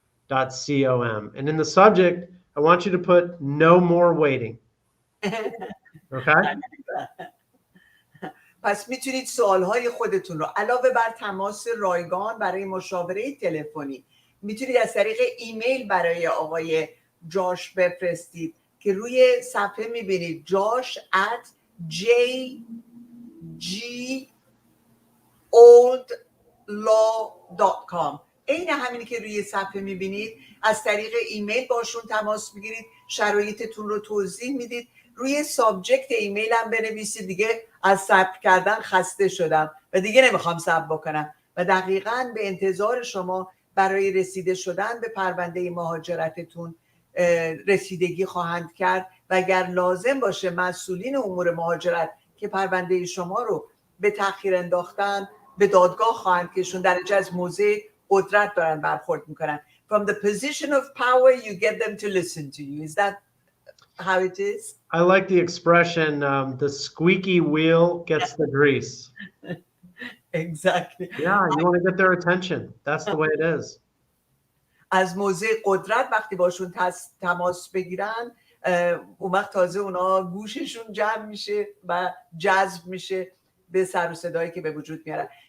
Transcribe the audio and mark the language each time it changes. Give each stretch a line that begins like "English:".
English: josh@jgoldlaw.com. And in the subject, I want you to put no more waiting. Okay?
Persian: پس میتونید سوالهای خودتون رو علاوه بر تماس رایگان برای مشاوره تلفنی، میتونید از طریق ایمیل برای آقای جاش بفرستید که روی صفحه میبینید josh@jgoldlaw.com. این همینی که روی صفحه میبینید، از طریق ایمیل باشون تماس بگیرید، شرایطتون رو توضیح میدید. روی سابجکت ایمیل هم بنویسید دیگه از صبر کردن خسته شدم و دیگه نمیخوام صبر بکنم و دقیقاً به انتظار شما برای رسیده شدن به پرونده مهاجرتتون رسیدگی خواهند کرد و اگر لازم باشه مسئولین امور مهاجرت که پرونده شما رو به تأخیر انداختن به دادگاه خواهند کشون. در از موضع قدرت دارن برخورد میکنن.
English: From the position of power you get them to listen to you. Is that how it is? I like the expression, the squeaky wheel gets the grease. Exactly. Yeah, you want to get their attention. That's the way it is.
Persian: از موضع قدرت وقتی باشون تماس بگیرن اون وقت تازه اونا گوششون جمع میشه و جذب میشه به سر و صدایی که به وجود میارن.